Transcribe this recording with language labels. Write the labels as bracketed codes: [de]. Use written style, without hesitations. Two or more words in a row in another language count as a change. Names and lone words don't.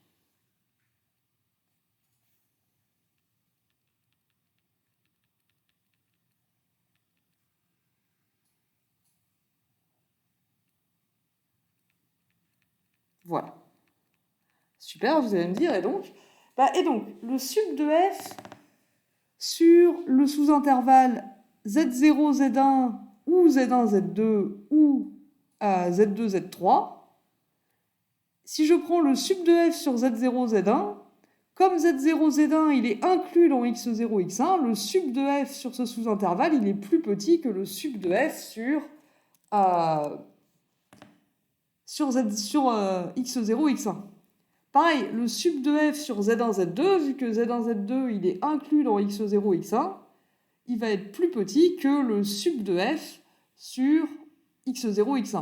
[fr] Voilà. Super, vous allez me dire, et donc le sub de f sur le sous-intervalle z0, z1, ou z1, z2, ou z2, z3, si je prends le sub de f sur z0, z1, comme z0, z1, il est inclus dans x0, x1, le sub de f sur ce sous-intervalle, il est plus petit que le sub de f sur x0, x1. Pareil, le sub de f sur z1, z2, vu que z1, z2, il est inclus dans x0, x1, il va être plus petit que le sub de f sur x0, x1.